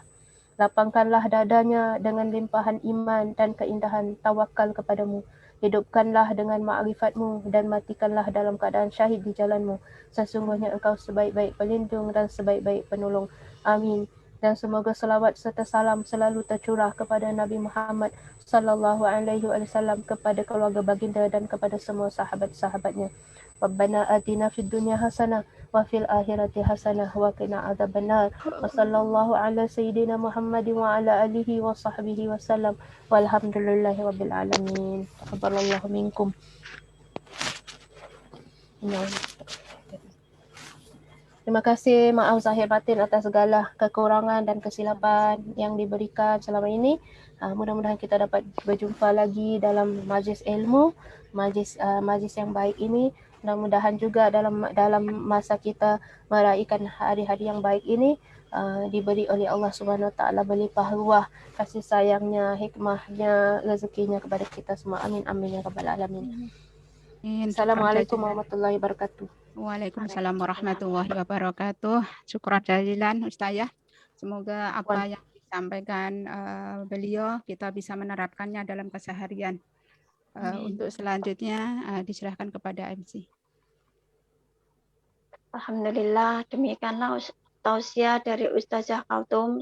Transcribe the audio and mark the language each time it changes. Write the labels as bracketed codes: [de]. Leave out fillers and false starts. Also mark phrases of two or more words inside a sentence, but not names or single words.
[ms] Lapangkanlah dadanya dengan limpahan iman dan keindahan tawakal kepadamu. Hidupkanlah dengan ma'rifatmu dan matikanlah dalam keadaan syahid di jalanmu. Sesungguhnya Engkau sebaik-baik pelindung dan sebaik-baik penolong. Amin. Dan semoga selawat serta salam selalu tercurah kepada Nabi Muhammad [ar] صلى الله عليه وسلم, [ms] kepada keluarga baginda dan kepada semua sahabat-sahabatnya. [ar] ربنا آتنا في الدنيا حسنة وفي الآخرة حسنة وقنا عذاب النار. وصلى الله على سيدنا محمد وعلى آله وصحبه وسلم. والحمد لله رب العالمين. تقبل الله منكم. [ms] Terima kasih, maaf zahir batin atas segala kekurangan dan kesilapan yang diberikan selama ini. Mudah-mudahan kita dapat berjumpa lagi dalam majlis ilmu, majlis yang baik ini. Mudah-mudahan juga dalam masa kita meraihkan hari-hari yang baik ini, diberi oleh Allah [ar] سبحانه وتعالى [ms] berlimpah ruah kasih sayangnya, hikmahnya, rezekinya kepada kita semua. [ar] آمين آمين يا رب العالمين. السلام عليكم ورحمة الله وبركاته. وعليكم السلام ورحمة الله وبركاته. شكرا جزيلا أستاذة. [id] Semoga apa yang disampaikan beliau kita bisa menerapkannya dalam keseharian. Untuk selanjutnya diserahkan kepada MC. Alhamdulillah, demikianlah tausiah dari Ustazah Kaltum.